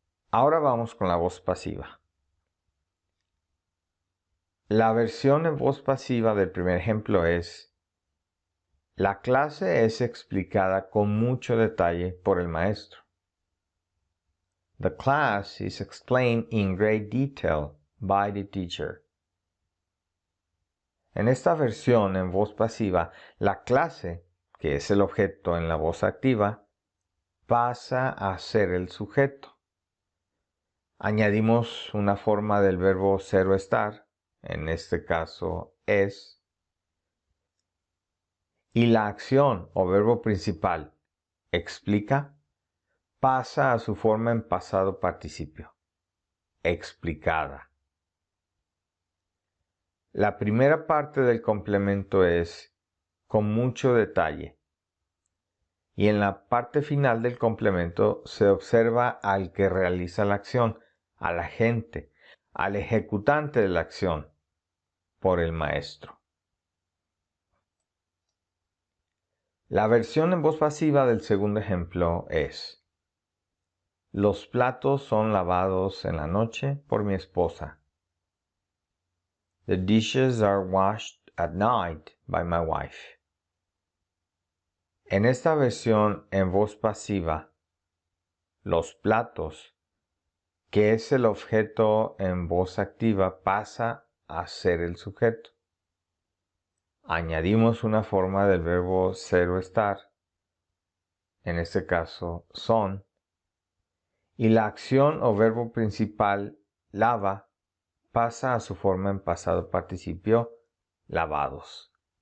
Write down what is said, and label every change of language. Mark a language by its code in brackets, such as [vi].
[es] Ahora vamos con la voz pasiva. La versión en voz pasiva del primer ejemplo es: la clase es explicada con mucho detalle por el maestro. [en] The class is explained in great detail by the teacher. [es] En esta versión en voz pasiva, la clase, que es el objeto en la voz activa, pasa a ser el sujeto. Añadimos una forma del verbo ser o estar, en este caso es, y la acción o verbo principal, explica, pasa a su forma en pasado participio, explicada. La primera parte del complemento es con mucho detalle. Y en la parte final del complemento se observa al que realiza la acción, al agente, al ejecutante de la acción, por el maestro. La versión en voz pasiva del segundo ejemplo es: los platos son lavados en la noche por mi esposa. [en] The dishes are washed at night by my wife. [es] En esta versión en voz pasiva, los platos, que es el objeto en voz activa, pasa a ser el sujeto. Añadimos una forma del verbo ser o estar, en este caso son, y la acción o verbo principal, lava, pasa a su forma en pasado participio, lavados.